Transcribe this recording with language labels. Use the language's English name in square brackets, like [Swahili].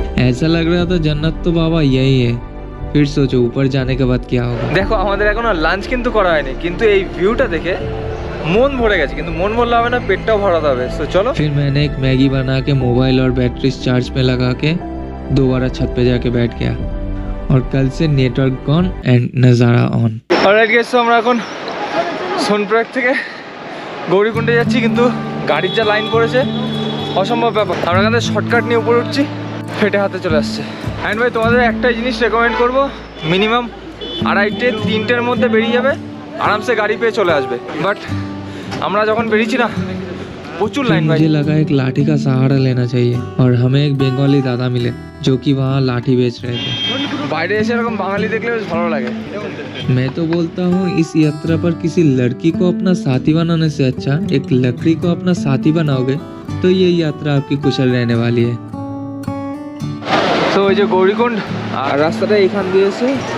[Hindi] ऐसा लग रहा था जन्नत तो बाबा यही है। फिर सोचो ऊपर जाने के बाद क्या होगा। [Bangla] দেখো আমাদের এখনো লাঞ্চ কিন্তু করা হয়নি, কিন্তু এই ভিউটা দেখে মন ভরে গেছে। কিন্তু মন ভরলে হবে না, পেটটাও ভরাতে হবে। তো চলো। [Hindi] फिर मैंने एक मैगी बना के मोबाइल और बैटरी चार्ज पे लगा के दोबारा छत पे जाके बैठ गया। और कल से नेटवर्क ऑन एंड नज़ारा ऑन। [English] alright guys, [Bangla] তো আমরা এখন সোনপ্রয়াগ থেকে গৌরীকুণ্ডে যাচ্ছি, কিন্তু গাড়ির যা লাইন পড়েছে অসম্ভব ব্যাপার। আমরা এখান থেকে শর্টকাট নিয়ে উপরে উঠছি, ফেটে হাতে চলে আসছে। অ্যান্ড ভাই তোমাদের একটাই জিনিস রেকমেন্ড করবো, মিনিমাম 2:30-3টের মধ্যে বেরিয়ে যাবে, আরামসে গাড়ি পেয়ে চলে আসবে। বাট আমরা যখন বেরিয়েছি না প্রচুর লাইন ভাই। [Hindi] मुझे लगा एक लाठी का सहारा लेना चाहिए और हमें एक बंगाली दादा मिले जो कि वहाँ लाठी बेच रहे थे। [Bangla] বাইরে এসে এরকম বাঙালি দেখলে বেশ ভালো লাগে। [Hindi] मैं तो बोलता हूँ इस यात्रा पर किसी लड़की को अपना साथी बनाने से अच्छा एक लकड़ी को अपना साथी बनाओगे तो ये यात्रा आपकी कुशल रहने वाली है। [Bangla] তো ওই যে গৌরীকুণ্ড আর রাস্তাটা এখান দিয়ে এসে